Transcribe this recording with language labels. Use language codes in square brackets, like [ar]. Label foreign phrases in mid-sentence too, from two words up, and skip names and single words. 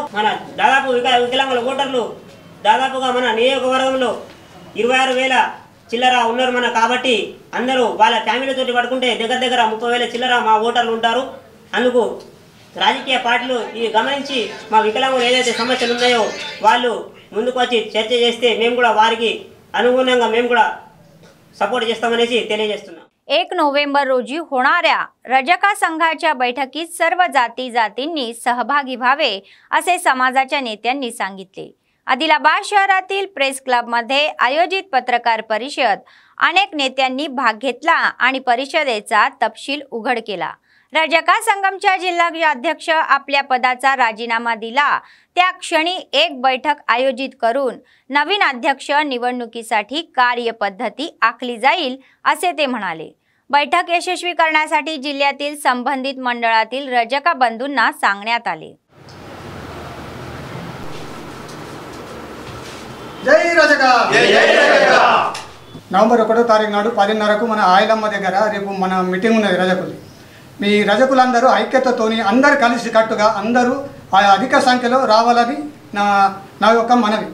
[te] మన దాదాపు వికలాంగుల ఓటర్లు దాదాపుగా మన నియోజకవర్గంలో 26,000 చిల్లర ఉన్నారు మన కాబట్టి అందరూ వాళ్ళ ఫ్యామిలీతో పడుకుంటే దగ్గర 30,000 చిల్లర మా ఓటర్లు ఉంటారు। అందుకు రాజకీయ పార్టీలు ఇది గమనించి మా వికలాంగులు ఏదైతే సమస్యలు ఉన్నాయో వాళ్ళు ముందుకు వచ్చి చర్చ చేస్తే మేము కూడా వారికి అనుగుణంగా మేము కూడా सपोर्ट చేస్తామనేసి తెలియజేస్తున్నాం। [mr] 1 नोव्हेंबर रोजी होणाऱ्या रजका संघाच्या बैठकीत सर्व जातींनी सहभागी व्हावे असे समाजाच्या नेत्यांनी सांगितले। आदिलाबाद शहरातील प्रेस क्लब मध्ये आयोजित पत्रकार परिषद अनेक नेत्यांनी भाग घेतला आणि परिषदेचा तपशील उघड केला। रजका संगमच्या जिल्हा अध्यक्ष आपल्या पदाचा राजीनामा दिला त्या क्षणी एक बैठक आयोजित करून नवीन अध्यक्ष निवडणुकीसाठी कार्यपद्धती आखली जाईल असे ते म्हणाले। बैठक यशस्वी करण्यासाठी जिल्ह्यातील संबंधित मंडळातील रजका बंधूंना सांगण्यात आले। [te] జై రజగా నవంబర్ 1వ తారీఖు నాడు 10:30కు మన ఆయలమ్మ దగ్గర రేపు మన మీటింగ్ ఉన్నది రజకులు। మీ రజకులందరూ ఐక్యతతోని అందరూ కలిసి కట్టుగా అందరూ అధిక సంఖ్యలో రావాలని నా యొక్క మనవి।